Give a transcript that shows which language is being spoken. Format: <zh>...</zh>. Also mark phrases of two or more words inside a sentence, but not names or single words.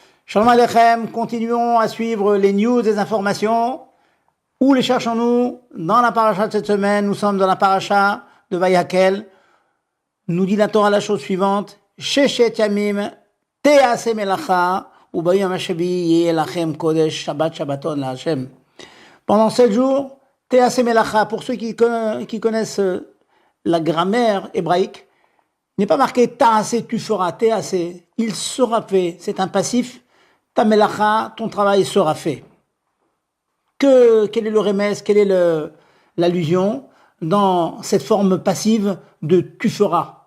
<he>שלום עליכם,</he> <fr>continuons à suivre les news, les informations. Où les cherchons-nous? Dans la paracha de cette semaine, nous sommes dans la paracha de Vayakel. Nous dit la Torah la chose suivante.</fr> <he>ששת ימים תעשה מלאכה וביום השביעי יהיה לכם קודש שבת שבתון לה.</he> <fr>Pendant 7 jours,</fr> <he>תעשה מלאכה,</he> <fr>pour ceux qui connaissent la grammaire hébraïque, n'est pas marqué ta'aseh, tu feras, te'aseh, il sera fait, c'est un passif. Ta melacha, ton travail sera fait. Quel est le remède, quelle est l'allusion dans cette forme passive de tu feras?</fr>